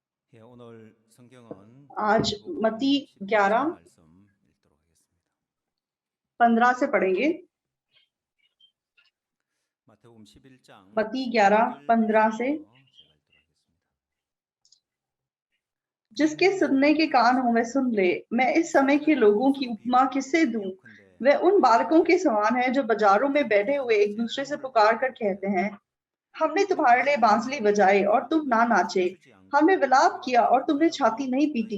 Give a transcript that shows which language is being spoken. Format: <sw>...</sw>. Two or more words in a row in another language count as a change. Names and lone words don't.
<ko>예, 오늘 성경은</ko> <hi>आज मत्ती 11,</hi> <ko>말씀 읽도록 하겠습니다.</ko> <hi>15 से पढ़ेंगे।</hi> <ko>마태복음 11장</ko> <hi>मत्ती 11, 15 से।</hi> <ko>제가 읽도록 하겠습니다.</ko> <hi>जिसके सुनने के कान हो वह सुन ले। मैं इस समय के लोगों की उपमा किससे दूं? वह उन बालकों के समान है जो बाजारों में बैठे हुए एक दूसरे से पुकार कर कहते हैं, हमने तुम्हारे लिए बांसुरी बजाई और तुम ना नाचे, हमने विलाप किया और तुमने छाती नहीं पीटी।</hi>